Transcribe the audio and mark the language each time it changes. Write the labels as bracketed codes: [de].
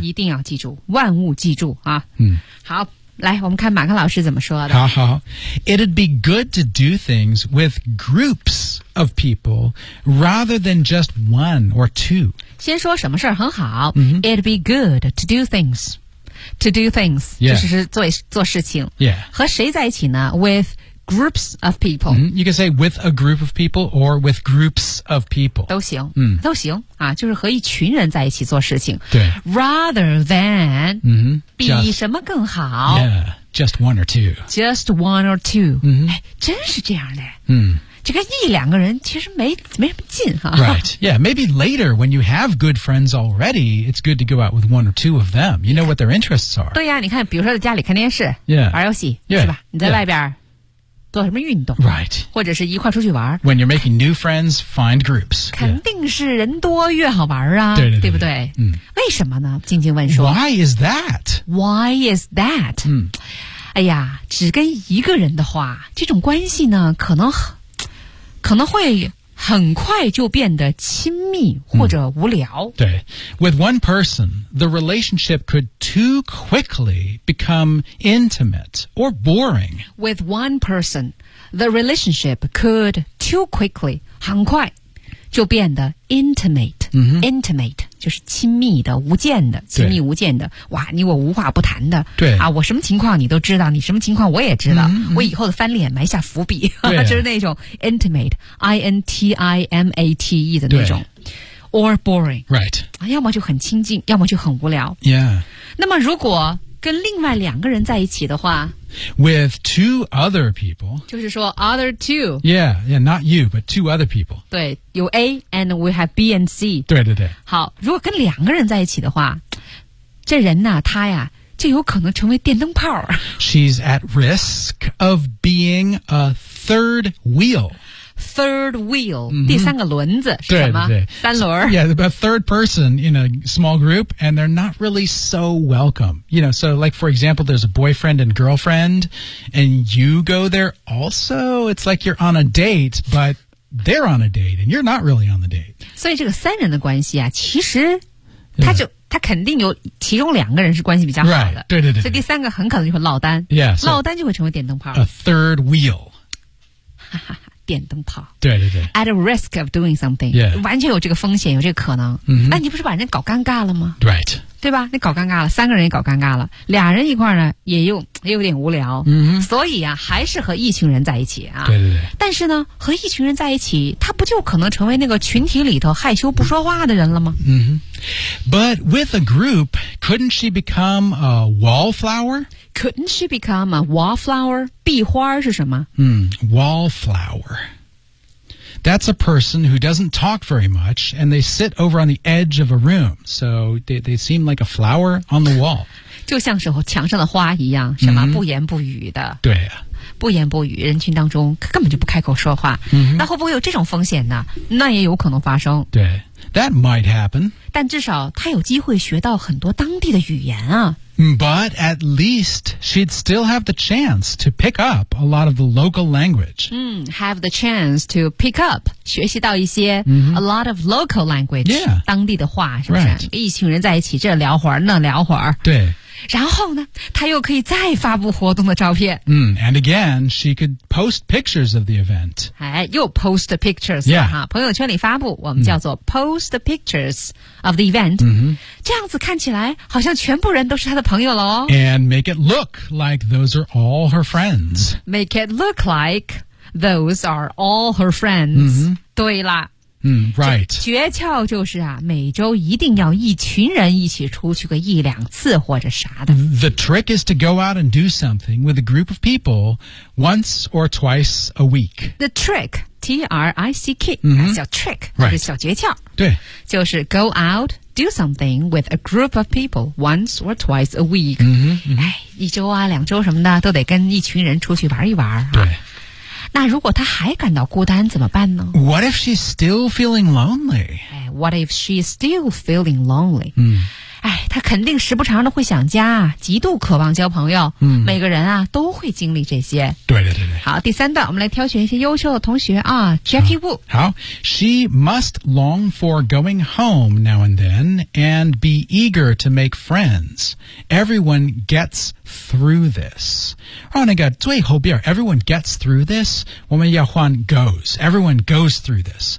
[zh] 一定要记住，万物记住啊。嗯。好。来我们看马克老师怎么说的。好好。 [en] It'd be good to do things with groups of people rather than just one or two. [zh] 先说什么事很好。 [en] Mm-hmm. It'd be good to do things. To do things.、 Yeah. [zh] 就是做事情。 [en] Yeah. [zh] 和谁在一起呢 ? [en] With groups of people.、 Mm-hmm. You can say with a group of people or with groups of people. [zh] 都行、mm-hmm. 都行、啊、就是和一群人在一起做事情。对 [en] Rather than、 mm-hmm. [zh] 比什么更好 [en] Yeah, just one or two. Just one or two.、 Mm-hmm. [zh] 哎、真是这样的。嗯、 [en] mm-hmm. [zh] 这个一两个人其实没什么劲哈、啊。 [en] Right, yeah, maybe later when you have good friends already, it's good to go out with one or two of them. You know what their interests are. [zh] 对呀、啊，你看，比如说在家里看电视， [en] yeah. [zh] 玩游戏， [en] yeah. [zh] 是吧？你在外边、yeah. 做什么运动 [en] ？Right， [zh] 或者是一块出去玩。 [en] When you're making new friends, find groups. [zh] 肯定是人多越好玩啊， [en] yeah. [zh] 对, 对, 对, 对不对？嗯，为什么呢？静静问说。 [en] Why is that? Why is that?、 [zh] 嗯、哎呀，只跟一个人的话，这种关系呢，可能会很快就变得亲密或者无聊、嗯、 [en] 对 With one person, the relationship could too quickly become intimate or boring. With one person, the relationship could too quickly, [zh] 很快就变得 [en] intimate、 [zh] 嗯、 Intimate 就是亲密的无间的亲密无间的哇你我无话不谈的对啊，我什么情况你都知道你什么情况我也知道、嗯、我以后的翻脸埋下伏笔就是那种 [en] intimate I-N-T-I-M-A-T-E [zh] 的那种 [en] or boring right、 [zh] 啊、要么就很亲近要么就很无聊 [en] yeah [zh] 那么如果跟另外两个人在一起的话 [en] with two other people [zh] 就是说 other two [en] yeah yeah not you but two other people [zh] 对有 [en] A and we have B and C [zh] 对对对好如果跟两个人在一起的话这人呢、啊、他呀就有可能成为电灯泡 [en] she's at risk of being a third wheel Third wheel,、mm-hmm. [zh] 第三个轮子是什么？对对对三轮。 [en] So, yeah, a third person in a small group, and they're not really so welcome. You know, so like, for example, there's a boyfriend and girlfriend, and you go there also. It's like you're on a date, but they're on a date, and you're not really on the date. [zh] 所以这个三人的关系啊，其实他就、yeah. 他肯定有其中两个人是关系比较好的。 [en] Right. [zh] 对, 对对对。所以第三个很可能就会落单。 [en] Yeah, so, [zh] 落单就会成为电灯泡。 [en] A third wheel. [zh] 哈哈。电灯泡，对对对 [en] ，at a risk of doing something，、 yeah. [zh] 完全有这个风险，有这个可能。 [en] Mm-hmm. [zh] 哎，你不是把人搞尴尬了吗 [en] ？Right， [zh] 对吧？你搞尴尬了，三个人也搞尴尬了，俩人一块呢，也有点无聊。 [en] Mm-hmm. [zh] 所以啊，还是和一群人在一起啊。对对对。但是呢，和一群人在一起，他不就可能成为那个群体里头害羞不说话的人了吗 [en] ？Mm-hmm. But with a group, couldn't she become a wallflower? Couldn't she become a wallflower? [zh] 壁花是什么？ [en] Wallflower. That's a person who doesn't talk very much, and they sit over on the edge of a room. So they seem like a flower on the wall. [zh] 就像是墙上的花一样，什么、mm-hmm. 不言不语的。对啊。不言不语，人群当中根本就不开口说话。 Mm-hmm. 那会不会有这种风险呢？那也有可能发生。 [en] 对。That might happen. [zh] 但至少他有机会学到很多当地的语言啊。 [en] But at least she'd still have the chance to pick up a lot of the local language. Have the chance to pick up, [zh] 学习到一些、 [en] mm-hmm. a lot of local language,、 yeah. [zh] 当地的话是不是、 [en] right. [zh] 一群人在一起这聊会儿那聊会儿。对。然后呢她又可以再发布活动的照片。 [en] And again, she could post pictures of the event. [zh] 哎又 [en] post pictures,、 yeah. [zh] 啊、朋友圈里发布我们叫做 [en] post pictures of the event.、 Mm-hmm. [zh] 这样子看起来好像全部人都是她的朋友咯。 [en] And make it look like those are all her friends. Make it look like those are all her friends.、 Mm-hmm. [zh] 对啦。 [en] Right. [zh] 诀窍就是啊，每周一定要一群人一起出去个一两次或者啥的。 [en] The trick is to go out and do something with a group of people once or twice a week. The trick, T-R-I-C-K,、 mm-hmm. [zh] 小 trick,、 [en] right. [zh] 就是小诀窍。对。就是 [en] go out, do something with a group of people once or twice a week. Mm-hmm, mm-hmm. [zh] 哎，一周啊，两周什么的，都得跟一群人出去玩一玩、啊。对。那如果她还感到孤单怎么办呢 [en] What if she's still feeling lonely? What if she's still feeling lonely?、 [zh] 嗯、哎，她肯定时不常的会想家，极度渴望交朋友、嗯、每个人啊都会经历这些。对对对对。好，第三段我们来挑选一些优秀的同学啊 ,Jackie Wu。好 [en] ,She must long for going home now and then and be eager to make friends. Everyone gets through this. [zh] 哦，那个最后边 [en] ，everyone gets through this. [zh] 我们要换 [en] goes. Everyone goes through this.